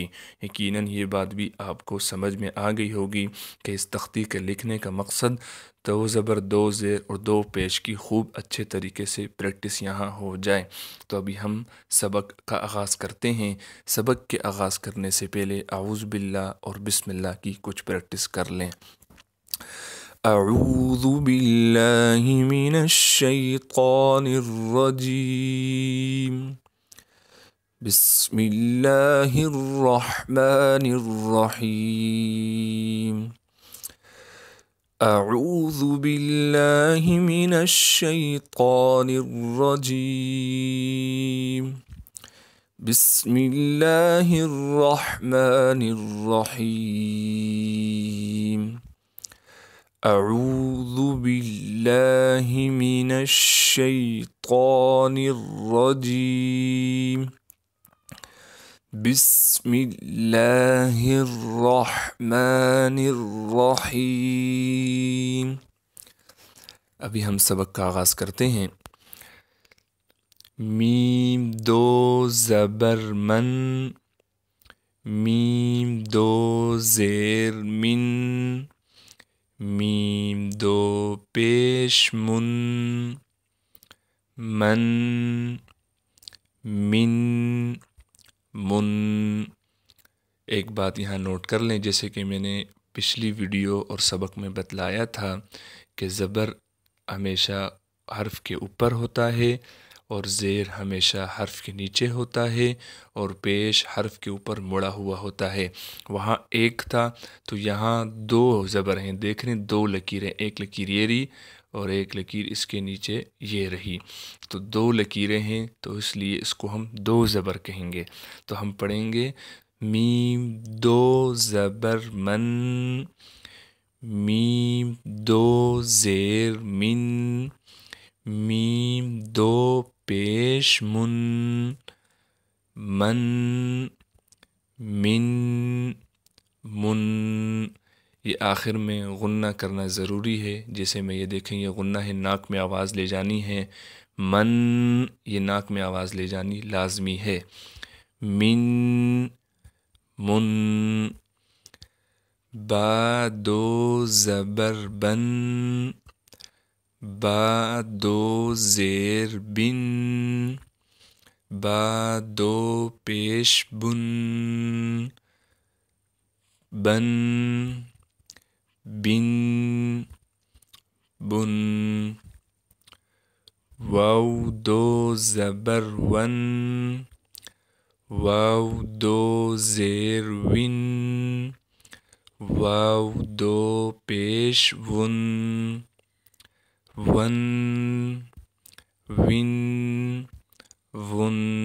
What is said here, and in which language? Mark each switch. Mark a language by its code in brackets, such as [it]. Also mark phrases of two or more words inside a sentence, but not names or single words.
[ur] یقیناً یہ بات بھی آپ کو سمجھ میں آ گئی ہوگی کہ اس تختی کے لکھنے کا مقصد دو زبر، دو زیر اور دو پیش کی خوب اچھے طریقے سے پریکٹس یہاں ہو جائے۔ تو ابھی ہم سبق کا آغاز کرتے ہیں۔ سبق کے آغاز کرنے سے پہلے اعوذ باللہ اور بسم اللہ کی کچھ پریکٹس کر لیں۔ [ar] اعوذ باللہ من الشیطان الرجیم، بسم اللہ الرحمن الرحیم۔ اعوذ باللہ من الشیطان الرجیم، بسم اللہ الرحمن الرحیم۔ اعوذ باللہ من الشیطان الرجیم، بسم اللہ الرحمن الرحیم۔ [ur] ابھی ہم سبق کا آغاز کرتے ہیں۔ میم دو زبر من، میم دو زیر من، میم دو پیش من، من، من، من۔ ایک بات یہاں نوٹ کر لیں، جیسے کہ میں نے پچھلی ویڈیو اور سبق میں بتلایا تھا کہ زبر ہمیشہ حرف کے اوپر ہوتا ہے، اور زیر ہمیشہ حرف کے نیچے ہوتا ہے، اور پیش حرف کے اوپر مڑا ہوا ہوتا ہے۔ وہاں ایک تھا تو یہاں دو زبر ہیں، دیکھ رہے ہیں دو لکیریں، ایک لکیر یہ رہی اور ایک لکیر اس کے نیچے یہ رہی، تو دو لکیریں ہیں، تو اس لیے اس کو ہم دو زبر کہیں گے۔ تو ہم پڑھیں گے میم دو زبر من، میم دو زیر من، میم دو پیش من، من، من، من۔ یہ آخر میں غنہ کرنا ضروری ہے، جیسے میں یہ دیکھیں یہ غنہ ہے، ناک میں آواز لے جانی ہے، من، یہ ناک میں آواز لے جانی لازمی ہے، من، من۔ با دو زبر بن، با دو زیر بن، با دو پیش بن، بن، بن، بن۔ واو دو زبر ون، واو دو زیر ون، واو دو پیش ون، ون، ون، ون۔